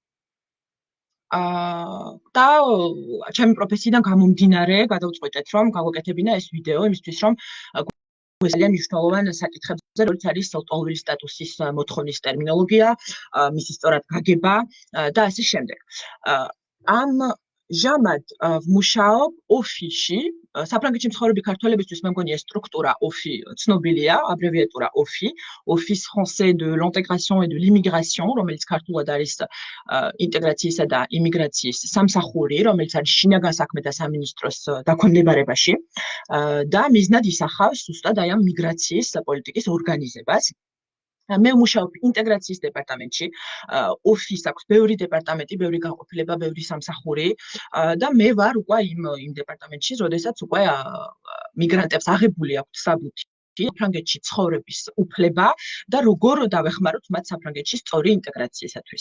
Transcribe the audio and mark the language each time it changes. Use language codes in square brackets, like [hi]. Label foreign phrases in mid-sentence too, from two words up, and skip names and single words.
[ka] და ჩემი პროფესიიდან გამომდინარე, გადავწყვეტეთ, რომ გავაკეთებინა ეს ვიდეო იმისთვის, რომ ძალიან მნიშვნელოვან საკითხებზე, როგორც არის ლტოლვილის სტატუსის მოთხოვნის ტერმინოლოგია, მისი სწორად გაგება და ასე შემდეგ. ამჟამად ვმუშაობ ოფისში, საფრანგეთში მცხოვრები ქართველებისთვის მე მგონი ეს სტრუქტურა ოფი ცნობილია, აბრევიატურა ოფი, [fr] Office français de l'intégration et de l'immigration, [ka] რომელიც ქართულად არის ინტეგრაციისა და იმიგრაციის სამსახური, რომელიც არის შინაგან საქმეთა სამინისტროს დაქვემდებარებაში და მიზნად ისახავს ზუსტად აი ამ მიგრაციის პოლიტიკის ორგანიზებას. მე ვმუშაობ ინტეგრაციის დეპარტამენტში, ოფისს აქვს ბევრი დეპარტამენტი, ბევრი განყოფილება, ბევრი სამსახური და მე ვარ უკვე იმ დეპარტამენტში, როდესაც უკვე მიგრანტებს აღებული აქვთ საბუთი საფრანგეთში ცხოვრების უფლება და როგორ დავეხმაროთ მათ საფრანგეთში სწორი ინტეგრაციისათვის.